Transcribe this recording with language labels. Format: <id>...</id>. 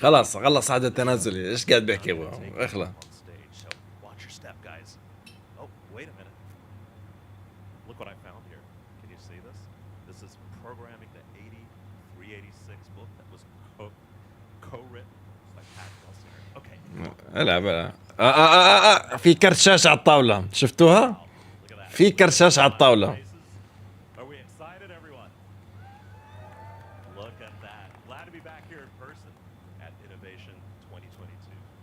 <ar>خلص هذا التنازلي. ايش قاعد بيحكي ابو اخلع.</ar> <en>on stage. So watch your step, guys. Oh, wait a minute. Look what I found here. Can you see this? This is programming the 8386 book that was co-written by Pat Gelsinger. Okay.</en> <ar>العب في كرت شاشه على الطاوله، شفتوها؟</ar> <en>Look at that.</en> <ar>في كرت شاشه على الطاوله.</ar> <en>Are we excited, everyone? Look at that. Glad to be back here in person at Innovation 2022.</en>